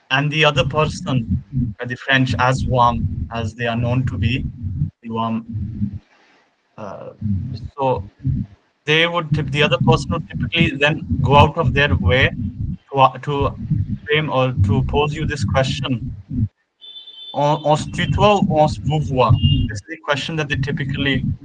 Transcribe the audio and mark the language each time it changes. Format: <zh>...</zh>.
<en>the other person, the French, as warm as they are known to be, the warm, uh, so the other person would typically then go out of their way to frame or to pose you this question.</en> <fr>On se tutoie ou on se vous voit?</fr> <en>This is the question that they typically.</en>